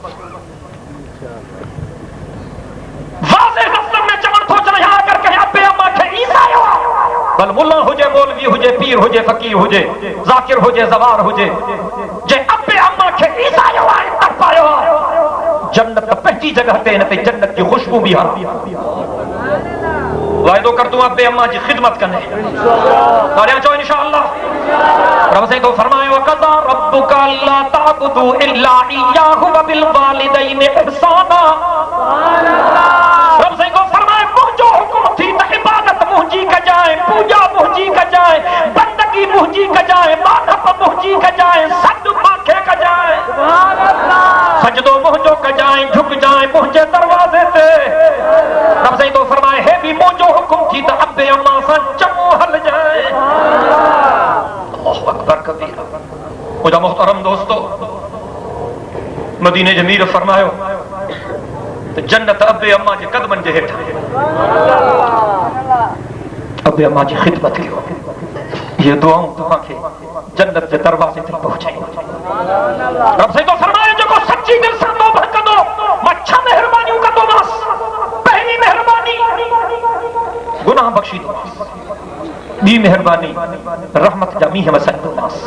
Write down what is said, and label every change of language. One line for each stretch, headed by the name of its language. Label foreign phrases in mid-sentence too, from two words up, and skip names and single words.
Sindhi: वाज़े लफ़्ज़नि में चवण थो चाहियां अगरि कंहिं अबे अम्मा खे ईसायो भल मुल्ला हुजे मौलवी हुजे पीर हुजे फ़कीर हुजे ज़ाकिर हुजे ज़वार हुजे जे अबे अम्मा खे ईसायो आहे तड़पायो आहे जन्नत पंहिंजी जगह ते हिन ते जन्नत जी ख़ुशबू बि आहे वाइदो कर तूं अबे अम्मा जी ख़िदमत कंदे तारियां चओ इंशाअल्लाह रब साईं तो फरमाए
Arabic: وقضى ربك ألا تعبدوا إلا إياه وبالوالدين إحسانا
Sindhi: रब साईं तो फरमाए मुंहिंजो हुकुम थी त इबादत मुंहिंजी कजाए पूजा मुंहिंजी कजाए बंदगी मुंहिंजी कजाए मानप मुंहिंजी कजाए सॾु मांखे कजाए सजदो मुंहिंजो कजाए झुक जाए मुंहिंजे दरवाज़े ते रब साईं तो फरमाए हे बि मुंहिंजो हुकुम थी त अबे अम्मा सां चङो हल जाए
Arabic: الله أكبر كبيرا
Sindhi: मुंहिंजा मोहतरम दोस्तो मदीने जे मीर फरमायो त जन्नत अबे अम्मा जे कदमनि जे हेठि अबे अम्मा जी ख़िदमत कयो ये दुआऊं तव्हांखे जन्नत जे दरवाज़े ते पहुचाईंदो रब साईं तो फरमाए जेको सच्ची दिलि सां तौबा कंदो मां 6 महिरबानियूं कंदोमांसि ॿी मेहरबानी रहमत जा मींहं वसाईंदोमांसि।